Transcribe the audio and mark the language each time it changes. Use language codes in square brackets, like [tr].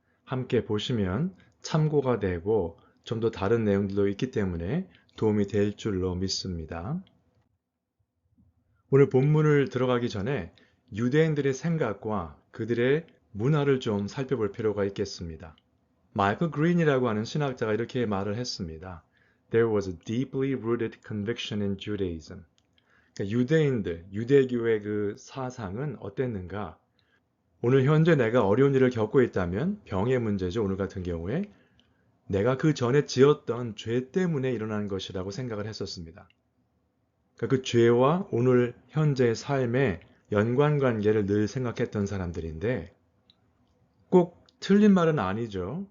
[ko] 함께 보시면 참고가 되고 좀 더 다른 내용들도 있기 때문에 도움이 될 줄로 믿습니다. 오늘 본문을 들어가기 전에 유대인들의 생각과 그들의 문화를 좀 살펴볼 필요가 있겠습니다. 마이클 그린이라고 하는 신학자가 이렇게 말을 했습니다. [en] There was a deeply rooted conviction in Judaism. [ko] 그러니까 유대인들, 유대교의 그 사상은 어땠는가? 오늘 현재 내가 어려운 일을 겪고 있다면 병의 문제죠. 오늘 같은 경우에 내가 그 전에 지었던 죄 때문에 일어난 것이라고 생각을 했었습니다. 그러니까 그 죄와 오늘 현재의 삶의 연관관계를 늘 생각했던 사람들인데 꼭 틀린 말은 아니죠.